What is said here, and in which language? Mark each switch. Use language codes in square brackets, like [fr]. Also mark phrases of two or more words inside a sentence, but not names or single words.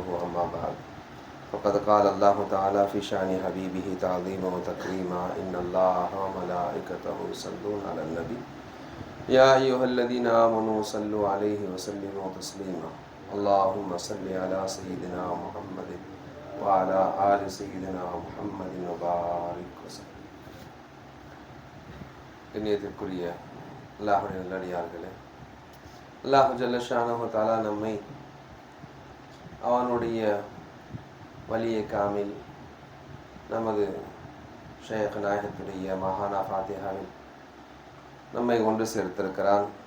[ar] أما بعد فقد قال الله تعالى في شأن حبيبه تعظيما وتكريما: إن الله وملائكته يصلون على النبي يا أيها الذين آمنوا صلوا عليه وسلموا تسليما. اللهم صل على سيدنا محمد وعلى آل سيدنا محمد وبارك وسلم. [ta] கண்ணியத்திற்குரிய அல்லாஹ்வுடைய நல்லடியார்களே, [ar] الله جل شأنه تعالى [ta] நம்மை அவனுடைய வலிய காமில் நமது ஷேக் நாயகத்துடைய மகானா ஃபாத்திஹாவில் நம்மை ஒன்று சேர்த்திருக்கிறான்.